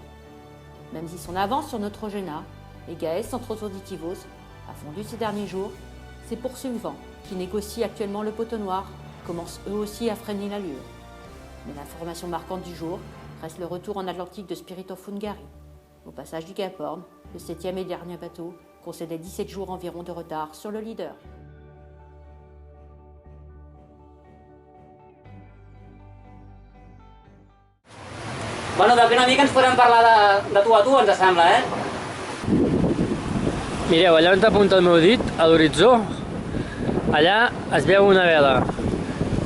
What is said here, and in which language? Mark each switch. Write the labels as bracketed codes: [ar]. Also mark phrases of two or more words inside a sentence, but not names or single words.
[fr] Même si son avance sur Neutrogena, Aegea Centro Solutivo, a fondu ces derniers jours, ses poursuivants, qui négocient actuellement le poteau noir, commencent eux aussi à freiner l'allure. Mais l'information marquante du jour reste le retour en Atlantique de Spirit of Hungary. Au passage du Cap Horn, le 7e et dernier bateau concédait 17 jours environ de retard sur le leader. [ca] Bueno, d'aquí una mica ens podem parlar de tu a tu, ens sembla, eh? Mireu, allà on t'apunta el meu dit, a l'horitzó, allà es veu una vela.